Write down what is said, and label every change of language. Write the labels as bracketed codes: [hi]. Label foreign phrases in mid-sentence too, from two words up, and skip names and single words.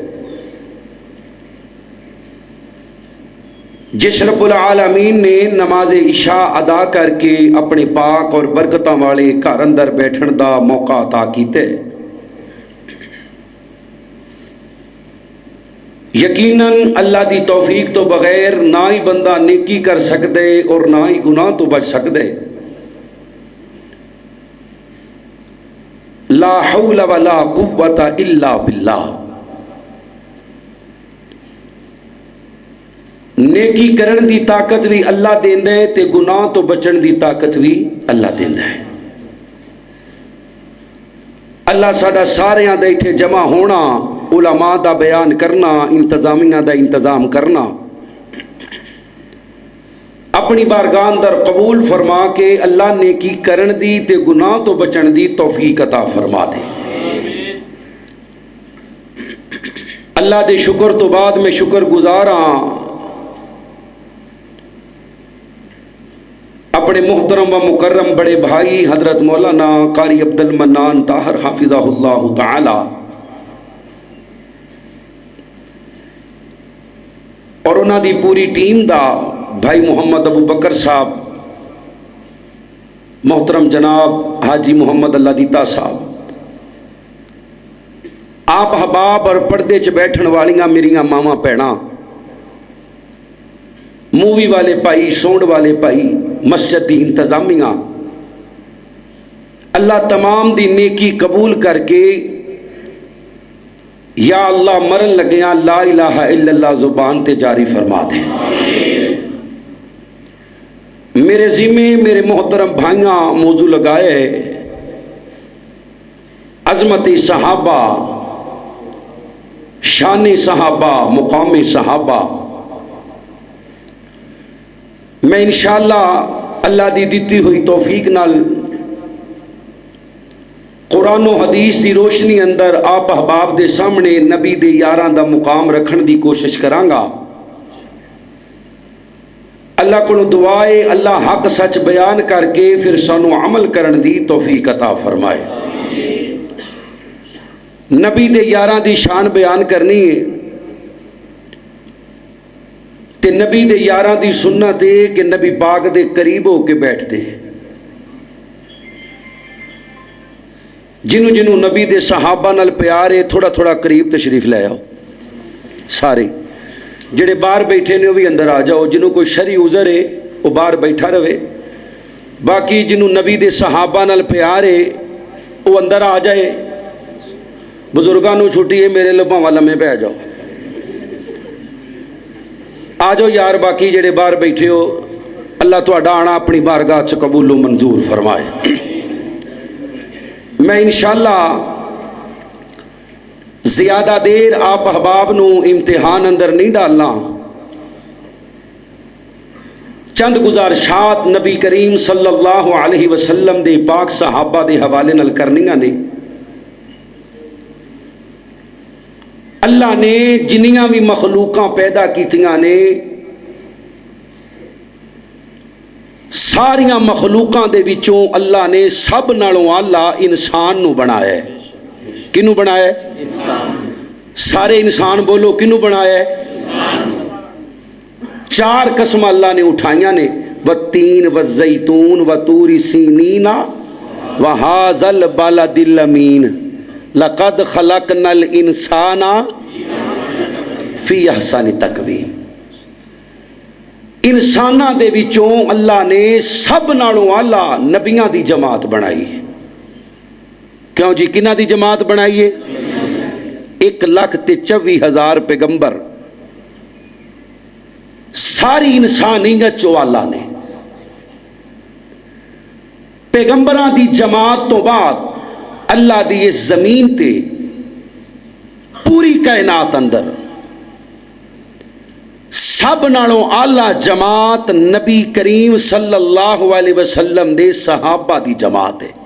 [pa] جس رب العالمین نے نماز عشاء ادا کر کے اپنے پاک اور برکتاں والے گھر اندر بیٹھن دا موقع عطا کیتے، یقیناً اللہ دی توفیق تو بغیر نہ ہی بندہ نیکی کر سکدے اور نہ ہی گناہ تو بچ سکدے۔ [ar] لا حول ولا قوت الا باللہ، [pa] نیکی کرن دی طاقت بھی اللہ دیندا ہے تے گناہ تو بچن دی طاقت بھی اللہ دیندا ہے۔ اللہ ساڈا ساریاں دے ایتھے جمع ہونا، علماء دا بیان کرنا، انتظامیہ دا انتظام کرنا، اپنی بارگاہ اندر قبول فرما کے اللہ نیکی کرن دی تے گناہ تو بچن دی توفیق عطا فرما دے۔ اللہ دے شکر تو بعد میں شکر گزاراں اپنے محترم و مکرم بڑے بھائی حضرت مولانا قاری عبد المنان طاہر [ar] حافظہ اللہ تعالی [pa] اور انہاں دی پوری ٹیم دا، بھائی محمد ابو بکر صاحب، محترم جناب حاجی محمد اللہ دیتا صاحب، آپ احباب اور پردے چ بیٹھن والیاں میریاں ماواں بھیڑاں، مووی والے بھائی، سونڈ والے بھائی، مسجد دی انتظامیہ، اللہ تمام دی نیکی قبول کر کے یا اللہ مرن لگیاں [ar] لا الہ الا اللہ [pa] زبان تے جاری فرما دے۔ میرے ذمے میرے محترم بھائیاں موضوع لگائے عظمت صحابہ، شان صحابہ، مقام صحابہ۔ میں [ar] انشاءاللہ [pa] اللہ دی دیتی ہوئی توفیق نال قرآن و حدیث دی روشنی اندر آپ احباب دے سامنے نبی دے یاراں دا مقام رکھن دی کوشش کرانگا۔ اللہ کو دعائے اللہ حق سچ بیان کر کے پھر سانو عمل کرن دی توفیق عطا فرمائے۔ نبی دے یاراں دی شان بیان کرنی ہے تے نبی دے یاراں دی سنت ہے کہ نبی پاک دے قریب ہو کے بیٹھتے، جنوں جنوں نبی دے صحابہ نال پیار ہے تھوڑا تھوڑا قریب تشریف لے آؤ، سارے جڑے باہر بیٹھے نے وہ بھی اندر آ جاؤ، جنوں کوئی شرعی عذر ہے وہ باہر بیٹھا رہے، باقی جنوں نبی دے صحابہ نال پیار ہے وہ اندر آ جائے، بزرگاں نوں چھٹی ہے میرے لباں والا میں پہ آ جاؤ، آ جاؤ یار، باقی جڑے باہر بیٹھے ہو اللہ تہاڈا آنا اپنی بارگاہ چ قبول و منظور فرمائے۔ میں [ar] انشاءاللہ [pa] زیادہ دیر آپ احباب نو امتحان اندر نہیں ڈالنا، چند گزارشات نبی کریم [ar] صلی اللہ علیہ وسلم [pa] دے پاک صحابہ دے حوالے نال کرنیاں نے۔ اللہ نے جنیاں بھی مخلوقاں پیدا کیتیاں نے ساریاں مخلوقاں دے وچوں اللہ نے سب نالوں اعلیٰ انسان نو بنایا ہے۔ کنوں بنایا ہے؟ سارے انسان بولو کنوں بنایا ہے؟ چار قسم اللہ نے اٹھائیاں نے، [ar] والتین والزیتون وطور سینین وہذا البلد الامین لقد خلقنا الانسان فی احسن تقویم۔ [pa] انسانہ دے وچوں اللہ نے سب نالوں اعلیٰ نبیاں دی جماعت بنائی ہے۔ کیوں جی کنہ دی جماعت بنائی ہے؟ 1,24,000 پیغمبر، ساری انسانیت چو اللہ نے پیغمبراں دی جماعت تو بعد اللہ دی اس زمین تے پوری کائنات اندر سب نالوں آلہ جماعت نبی کریم [ar] صلی اللہ علیہ وسلم [pa] دے صحابہ دی جماعت ہے.